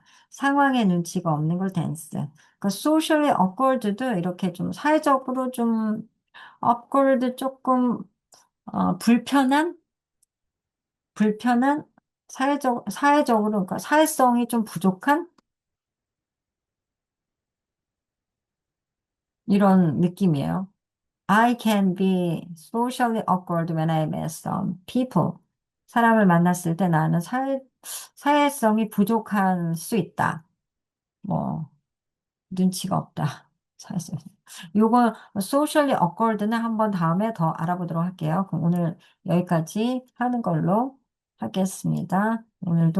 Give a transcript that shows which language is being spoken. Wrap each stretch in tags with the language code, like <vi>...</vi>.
<ko>상황에 눈치가 없는 걸 댄스. 그</ko> <en>socially awkward</en> <ko>도 이렇게 좀 사회적으로 좀 awkward 조금, 불편한 사회적으로, 그러니까 사회성이 좀 부족한 이런 느낌이에요.</ko> <en>I can be socially awkward when I met some people.</en> <ko>사람을 만났을 때 나는 사회성이 부족할 수 있다. 뭐, 눈치가 없다. 사회성. 요거, socially awkward는 한번 다음에 더 알아보도록 할게요. 그럼 오늘 여기까지 하는 걸로 하겠습니다. 오늘도</ko>